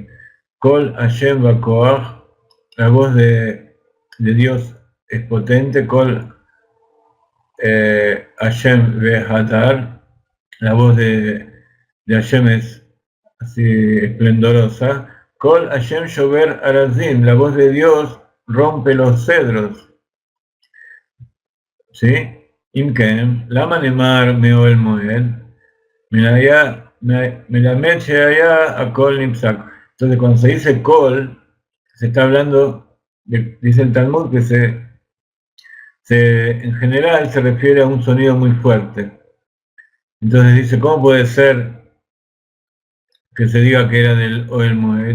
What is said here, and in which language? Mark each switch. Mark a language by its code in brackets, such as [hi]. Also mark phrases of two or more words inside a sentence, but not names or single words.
[he] קול השם בכח, [es] la voz de Dios es potente, [he] קול השם בהדר, [es] la voz de Hashem es así esplendorosa. [he] קול השם שובר ארזים, [es] la voz de Dios rompe los cedros. ¿Sí? [he] אם כן, למה נאמר מאהל מועד, מלמד שהיה הקול נפסק. [es] Entonces, cuando se dice Kol, se está hablando, dice el Talmud, que en general se refiere a un sonido muy fuerte. Entonces dice, ¿cómo puede ser que se diga que era del [he] אוהל מועד?